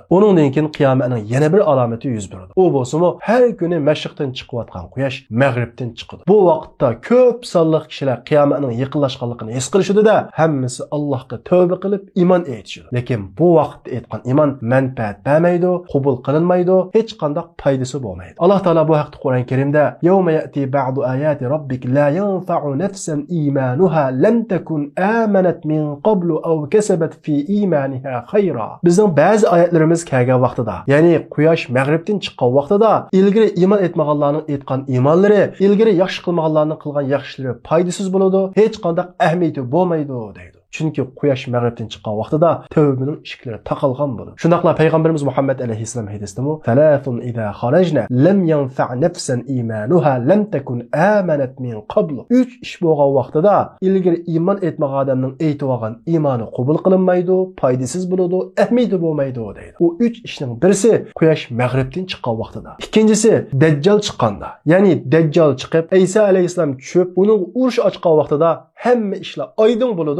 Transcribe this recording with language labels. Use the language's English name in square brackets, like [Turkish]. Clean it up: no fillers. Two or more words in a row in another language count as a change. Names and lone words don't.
[Uzbek] Undan keyin qiyomatning yana bir alomati yuz beradi. U bo'lsa-mu har kuni mashriqdan chiqayotgan quyosh mag'ribdan chiqadi. Bu vaqtda ko'p sonli kishilar qiyomatning yaqinlashganligini his qilishadi-da, hammasi Allohga tavba qilib iymon etishadi. Lekin bu vaqtda aytgan iymon manfaat bermaydi, qabul qilinmaydi, hech qanday foydasi bo'lmaydi. Alloh taolo bu haqda Qur'on Karimda [Arabic] يوم يأتي بعض آيات ربك لا ينفع نفسا إيمانها لم تكن آمنت من قبل أو كسبت في إيمانها خيرا. [Uzbek] Bizning ba'zi oyatlarimiz kelgan vaqtida, ya'ni quyosh mag'ribdan chiqqan vaqtida ilgari iymon etmaganlarning aytgan iymonlari, ilgari yaxshi qilmaganlarning qilgan yaxshilari foydasiz bo'ladi, hech qanday ahamiyati bo'lmaydi deydi. Chunki quyosh mag'ribdan chiqqan vaqtida tavbaning eshiklari taqalgan bo'ladi. Shundaqla payg'ambarimiz Muhammad alayhissalom hadisida [Arabic] "ثلاث إذا خرجن لم ينفع نفسا إيمانها لم تكن آمنت من قبل." [Uzbek] 3 ish bo'lgan vaqtida ilgari iymon etmagan odamning aytib olgan iymoni qabul qilinmaydi, foydasiz bo'ladi, ahamiyati bo'lmaydi deydi. U 3 ishning birisi quyosh mag'ribdan chiqqan vaqtida. Ikkinchisi Dajjal chiqqanda. Ya'ni Dajjal chiqib, Isa alayhissalom tushib, uning urush ochgan vaqtida hamma ishlar oydin bo'ladi.